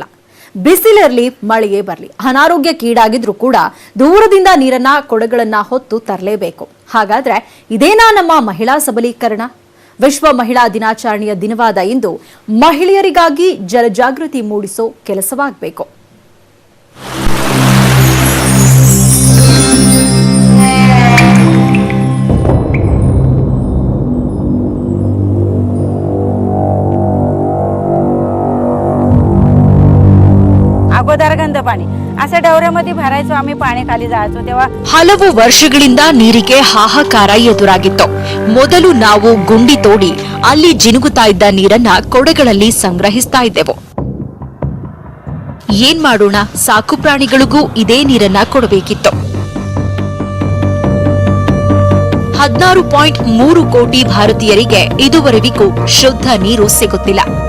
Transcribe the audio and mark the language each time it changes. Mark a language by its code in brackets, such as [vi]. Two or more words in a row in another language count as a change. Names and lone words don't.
[kn] ಬಿಸಿಲಿರಲಿ ಮಳೆಯೇ ಬರಲಿ, ಅನಾರೋಗ್ಯಕ್ಕೀಡಾಗಿದ್ರು ಕೂಡ ದೂರದಿಂದ ನೀರನ್ನ ಕೊಡಗಳನ್ನ ಹೊತ್ತು ತರಲೇಬೇಕು. ಹಾಗಾದ್ರೆ ಇದೇನಾ ನಮ್ಮ ಮಹಿಳಾ ಸಬಲೀಕರಣ? ವಿಶ್ವ ಮಹಿಳಾ ದಿನಾಚರಣೆಯ ದಿನವಾದ ಇಂದು ಮಹಿಳೆಯರಿಗಾಗಿ ಜನಜಾಗೃತಿ ಮೂಡಿಸೋ ಕೆಲಸವಾಗಬೇಕು. [mr] अगोदर गंध पाणी असं डवऱ्यामध्ये भरायचो आम्ही, पाणी खाली जायचो तेव्हा. [kn] ಹಲವು ವರ್ಷಗಳಿಂದ ನೀರಿಗೆ ಹಾಹಾಕಾರ ಎದುರಾಗಿತ್ತು. ಮೊದಲು ನಾವು ಗುಂಡಿ ತೋಡಿ ಅಲ್ಲಿ ಜಿನುಗುತ್ತಾ ಇದ್ದ ನೀರನ್ನ ಕೊಡಗಳಲ್ಲಿ ಸಂಗ್ರಹಿಸ್ತಾ ಇದ್ದೆವು. ಏನ್ ಮಾಡೋಣ, ಸಾಕು ಪ್ರಾಣಿಗಳಿಗೂ ಇದೇ ನೀರನ್ನ ಕೊಡಬೇಕಿತ್ತು. 16.3 ಕೋಟಿ ಭಾರತೀಯರಿಗೆ ಇದುವರೆವಿಗೂ ಶುದ್ಧ ನೀರು ಸಿಗುತ್ತಿಲ್ಲ.